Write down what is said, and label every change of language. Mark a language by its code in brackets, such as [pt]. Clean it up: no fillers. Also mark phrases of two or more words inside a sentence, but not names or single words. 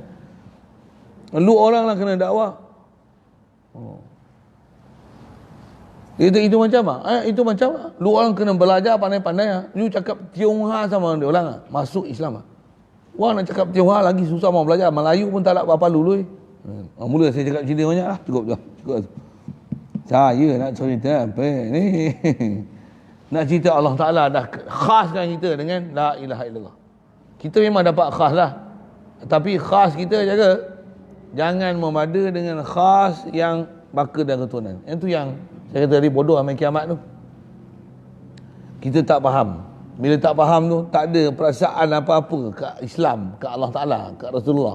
[ms] Lu orang lah kena dakwah. Itu macam itu macam lu orang kena belajar pandai-pandai Lu cakap Tionghoa sama dia orang masuk Islam Orang nak cakap Tionghoa lagi susah mau belajar. Melayu pun tak ada apa-apa dulu mula saya cakap Cina banyak lah. Cukup. Saya nak cerita apa ni nak cerita [ar] الله تعالى [ms] dah khaskan kita dengan [ar] لا إله إلا الله. [ms] Kita memang dapat khas lah, tapi khas kita jaga jangan memada dengan khas yang baka dan keturunan. Yang tu yang saya kata tadi bodoh amal kiamat tu. Kita tak faham. Bila tak faham tu, tak ada perasaan apa-apa ke Islam, ke [ar] الله تعالى, [ms] ke Rasulullah.